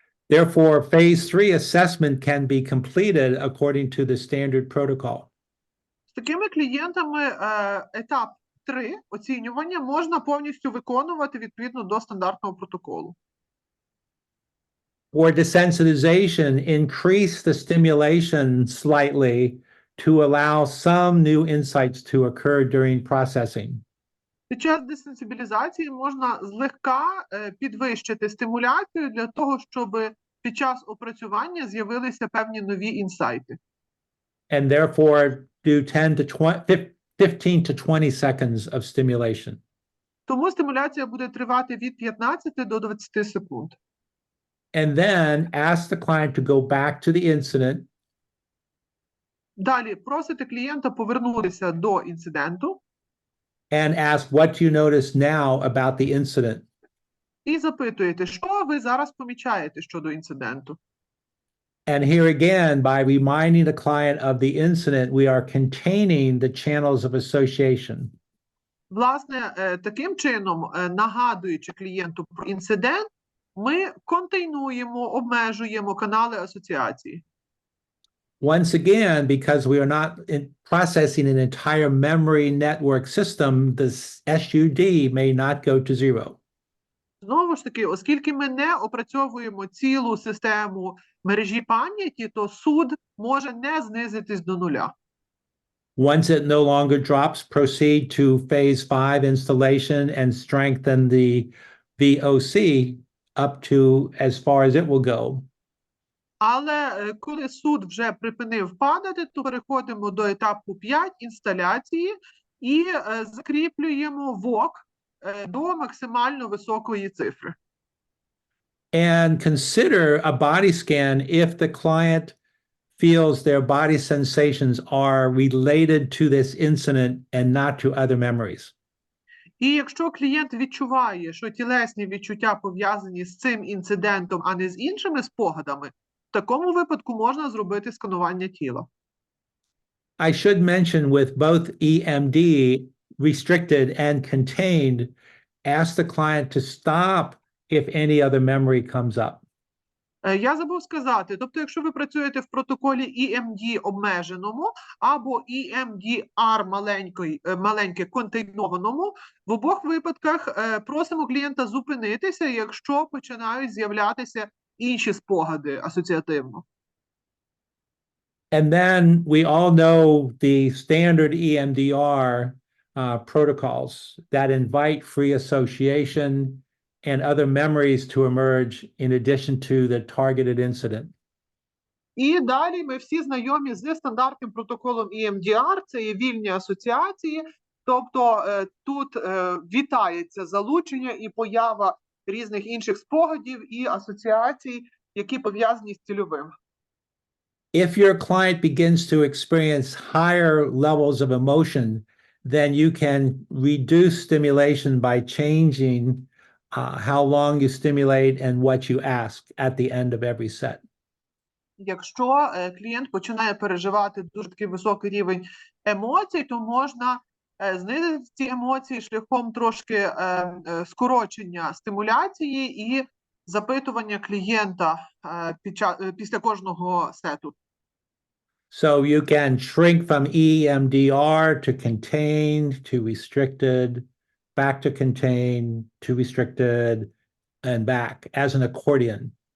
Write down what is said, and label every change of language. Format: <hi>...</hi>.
<en>Therefore, phase 3 assessment can be completed according to the standard protocol.</en> <uk>З такими клієнтами етап 3 оцінювання можна повністю виконувати відповідно до стандартного протоколу.</uk> <en>For desensitization, increase the stimulation slightly to allow some new insights to occur during processing.</en> <uk>Під час десенсибілізації можна злегка підвищити стимуляцію для того, щоб під час опрацювання з'явилися певні нові інсайти.</uk> <en>And therefore do 15 to 20 seconds of stimulation.</en> <uk>Тому стимуляція буде тривати від 15 до 20 секунд.</uk> <en>And then ask the client to go back to the incident</en> <uk>Далі просите клієнта повернутися до інциденту</uk> <en>and ask, what do you notice now about the incident?</en> <uk>і запитуєте, що ви зараз помічаєте щодо інциденту.</uk> <en>And here again, by reminding the client of the incident, we are containing the channels of association.</en> <uk>Власне, таким чином, нагадуючи клієнту про інцидент, ми контейнуємо, обмежуємо канали асоціації.</uk> <en>Once again, because we are not processing an entire memory network system, the SUD may not go to 0.</en> <uk>Знову ж таки, оскільки ми не опрацьовуємо цілу систему мережі пам'яті, то суд може не знизитись до нуля.</uk> <en>Once it no longer drops, proceed to phase 5 installation and strengthen the VOC up to as far as it will go.</en> <uk>Але коли суд вже припинив падати, то переходимо до етапу 5 інсталяції і закріплюємо ВОК до максимально високої цифри.</uk> <en>And consider a body scan if the client feels their body sensations are related to this incident and not to other memories.</en> <uk>І якщо клієнт відчуває, що тілесні відчуття пов'язані з цим інцидентом, а не з іншими спогадами, в такому випадку можна зробити сканування тіла.</uk> <en>I should mention with both EMD restricted and contained, ask the client to stop if any other memory comes up.</en> <uk>Я забув сказати, тобто якщо ви працюєте в протоколі EMD обмеженому або EMDR маленьке контейнованому, в обох випадках просимо клієнта зупинитися, якщо починають з'являтися інші спогади асоціативно.</uk> <en>And then we all know the standard EMDR protocols that invite free association and other memories to emerge in addition to the targeted incident.</en> <uk>І далі ми всі знайомі зі стандартним протоколом EMDR, це є вільні асоціації, тобто тут вітається залучення і поява різних інших спогадів і асоціацій, які пов'язані з цільовим.</uk> <en>If your client begins to experience higher levels of emotion, then you can reduce stimulation by changing how long you stimulate and what you ask at the end of every set.</en> <uk>Якщо клієнт починає переживати дуже такий високий рівень емоцій, то можна знизити ці емоції шляхом трошки скорочення стимуляції і запитування клієнта після кожного сету.</uk> <en>So you can shrink from EMDR to contained, to restricted, back to contained, to restricted, and back as an accordion.</en>